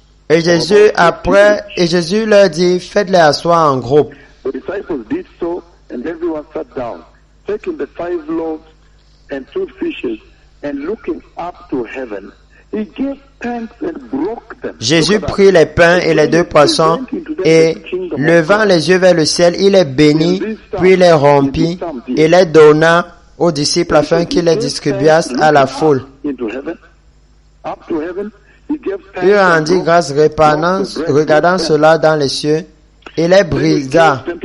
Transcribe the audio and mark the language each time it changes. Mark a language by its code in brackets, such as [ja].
[fr] Et Jésus leur dit, faites-les asseoir en groupe. [en] The disciples did so, and everyone sat down, taking the 5 loaves and 2 fishes, and looking up to heaven, he gave thanks and broke them. [fr] Jésus prit les pains et les 2 poissons, et levant les yeux vers le ciel, il les bénit, puis les rompit, et les donna aux disciples afin qu'ils les distribuassent à la foule. Il rendit grâce regardant cela dans les cieux, et les brisa.